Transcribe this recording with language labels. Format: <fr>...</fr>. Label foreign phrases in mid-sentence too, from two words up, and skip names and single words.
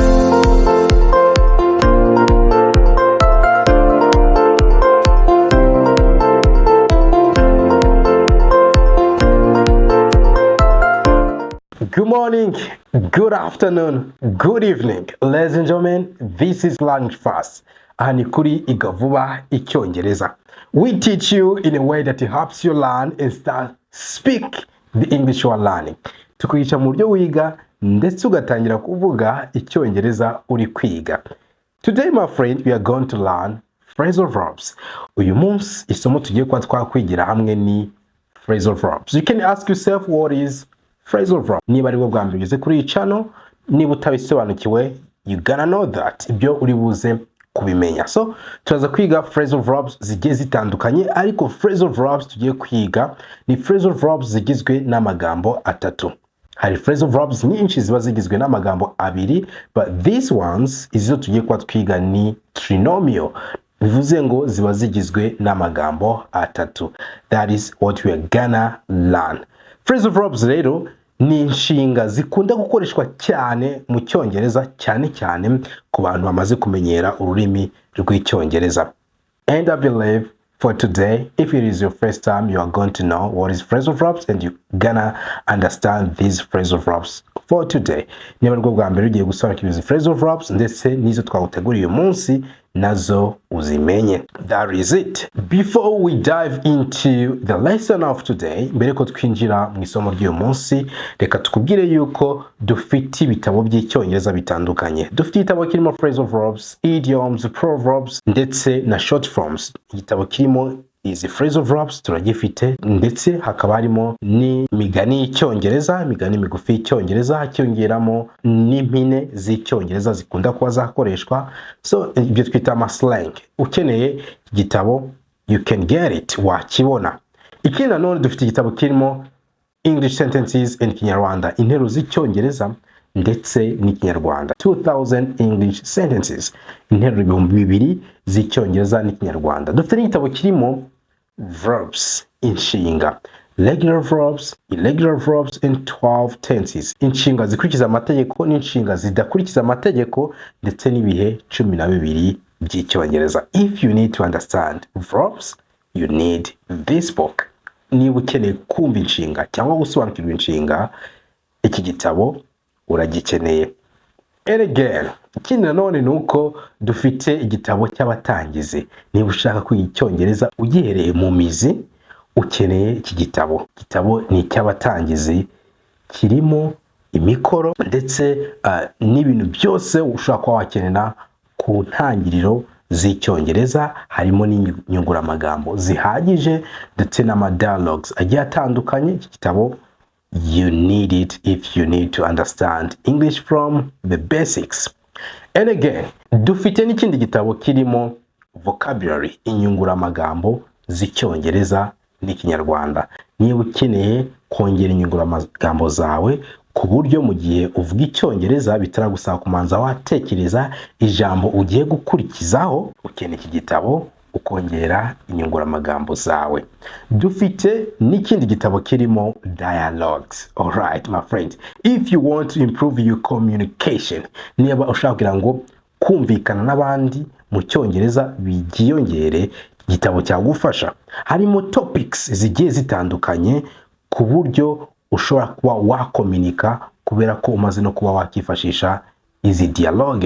<en>Good morning, good afternoon, good evening, ladies and gentlemen. This is Learning Fast and Kwiga Icyongereza. We teach you in a way that helps you learn and start speak the English you are learning.</en> <rw>Tukwigisha mu buryo wiga ndetse ugatangira kuvuga Icyongereza uri kwiga.</rw> <en>Today, my friend, we are going to learn phrasal verbs.</en> <rw>Uyu munsi isomo tugiye kuba twakwigira hamwe ni</rw> <en>phrasal verbs. You can ask yourself, what is phrasal verb?</en> <rw>Niba ari bwo bwa mbere ugeze kuri iyi channel, niba utabisobanukiwe,</rw> <en>you gonna know that.</en> <rw>Ibyo uri buze kubimenya. So turaza kwiga</rw> <en>phrasal verbs</en> <rw>zigiye zitandukanye, ariko</rw> <en>phrasal verbs</en> <rw>tugiye kwiga ni</rw> <en>phrasal verbs</en> <rw>zigizwe n'amagambo atatu. Hari</rw> <en>phrasal verbs</en> <rw>nyinshi ziba zigizwe n'amagambo abiri,</rw> <en>but these ones</en> <rw>izo tugiye kuba twiga ni</rw> <en>trinomial.</en> <rw>Bivuze ngo ziba zigizwe n'amagambo atatu.</rw> <en>That is what we are gonna learn.</en> <rw>Phrasal verbs rero ni inshinga zikunda gukoreshwa cyane mu Cyongereza, cyane cyane ku bantu bamaze kumenyera ururimi rw'Icyongereza.</rw> <en>And I believe for today, if it is your first time, you are going to know what is phrasal verbs and you're gonna understand these phrasal verbs for today.</en> <rw>Niba rwo bwa mbere ugiye gusobanukirwa izi</rw> <en>phrasal verbs</en> <rw>ndetse nizo twaguteguriye uyu munsi nazo uzimenye.</rw> <en>That is it. Before we dive into the lesson of today,</en> <rw>mbere ko twinjira mu isomo ry'uyu munsi, reka tukubwire yuko dufite ibitabo by'Icyongereza bitandukanye. Dufite igitabo kirimo</rw> <en>phrasal verbs,</en> <rw>idioms, proverbs ndetse na</rw> <en>short forms.</en> <rw>Igitabo kirimo izi</rw> <en>phrasal verbs</en> <rw>turagifite, ndetse hakaba harimo n'imigani y'Icyongereza, imigani migufi y'Icyongereza, hakiyongeramo n'impine z'Icyongereza zikunda kuba zakoreshwa. So ibyo twita ama slang. Ukeneye igitabo,</rw> <en>you can get it,</en> <rw>wakibona. Ikindi nanone dufite igitabo kirimo</rw> <en>English sentences and Kinyarwanda,</en> <rw>interuro z'Icyongereza ndetse n'Ikinyarwanda.</rw> <en>2000 English sentences,</en> <rw>interuro 2000 z'Icyongereza n'Ikinyarwanda. Dufite n'igitabo kirimo verbs, inshinga,</rw> <en>regular verbs, irregular verbs and 12 tenses.</en> <rw>Inshinga zikurikiza amategeko n'inshinga zidakurikiza amategeko ndetse n'ibihe 12 by'Icyongereza.</rw> <en>If you need to understand verbs, you need this book.</en> <rw>Niba ukeneye kumva inshinga cyangwa gusobanukirwa inshinga, iki gitabo uragikeneye.</rw> <en>And again,</en> <rw>ikindi nanone nuko dufite igitabo cy'abatangizi. Niba ushaka kwiga Icyongereza ugihereye mu mizi, ukeneye iki gitabo. Igitabo ni cy'abatangizi, kirimo imikoro ndetse n'ibintu byose ushaka kuba wakenera ku ntangiriro z'Icyongereza. Harimo n'inyunguramagambo zihagije ndetse n'ama dialogues agiye atandukanye. Iki gitabo</rw> <en>you need it if you need to understand English from the basics. And again,</en> <rw>dufite n'ikindi gitabo kirimo vocabulary, inyunguramagambo z'Icyongereza n'Ikinyarwanda. Niba ukeneye kongera inyunguramagambo zawe ku buryo mu gihe uvuga Icyongereza bitaragusaba kumanza watekereza ijambo ugiye gukurikizaho, ukeneye iki gitabo ukongera inyunguramagambo zawe. Dufite n'ikindi gitabo kirimo dialogues.</rw> <en>Alright, my friend, if you want to improve your communication,</en> <rw>niba ushaka kugira ngo kumvikana n'abandi mu Cyongereza bigiyongere, igitabo cyagufasha. Harimo topics zigiye zitandukanye ku buryo ushobora kuba wakomunika, kubera ko umaze no kuba wakifashisha izi dialogue.</rw>